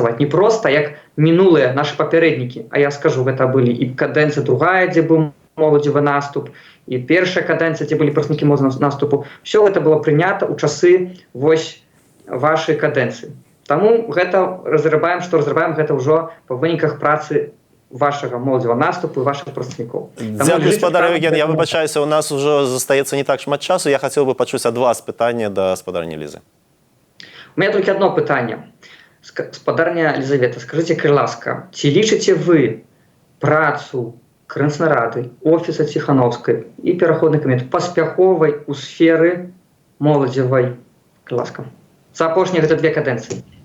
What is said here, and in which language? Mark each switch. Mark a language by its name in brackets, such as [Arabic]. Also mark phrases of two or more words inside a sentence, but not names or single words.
[Belarusian] Не проста як мінулыя нашы папярэднікі, а я скажу, гэта былі і кадэнцыя другая, дзе быў моладзевы наступ і першая кадэнцыя, дзе былі прадстаўнікі моладзевага наступу, все гэта было прынята ў часы вось вашай кадэнцыі. Таму гэта разрабаем гэта ўжо па выніках працы вашага моладзевага наступу і вашых прадстаўнікоў. Дзякую, спадар Євген. [Ukrainian] Я вибачаюся, [Belarusian] у нас уже застаецца не так шмат часу. Я хацеў бы пачуць ад вас пытанне да спадарні Лізы. [Russian] У меня только одно пытанне. [Belarusian] Спадарня Елизавета, скажите, ласка, ці лічыце вы працу Крынцнай рады, офіса Ціхановскай і пераходны камітэт паспяховай у сферы моладзевай, ласка? За апошнія гэта 2 кадэнцыі.